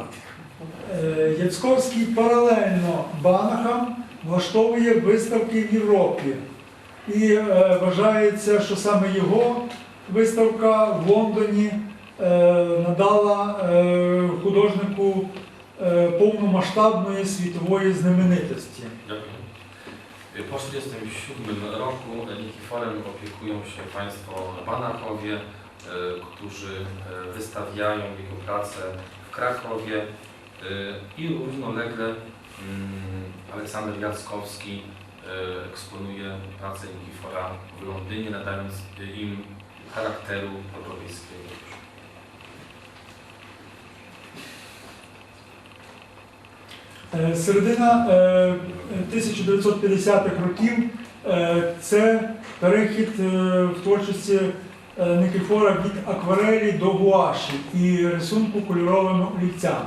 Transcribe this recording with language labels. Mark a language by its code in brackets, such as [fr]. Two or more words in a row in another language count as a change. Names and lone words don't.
[uk] Яцьковський паралельно Банахам влаштовує виставки в Європі. І вважається, що саме його виставка в Лондоні надала художнику повномасштабної світової знаменитості. [pl] Dziękuję. Po 1947 roku Nikiforem opiekują się państwo Banachowie, którzy wystawiają jego pracę w Krakowie i równolegle Aleksander Jackowski eksponuje pracę Nikifora w Londynie, nadając im charakteru podobieństwiego. [uk] Середина 1950-х років це перехід в творчості Никифора від акварелі до гуаші і рисунку кольоровими олівцями.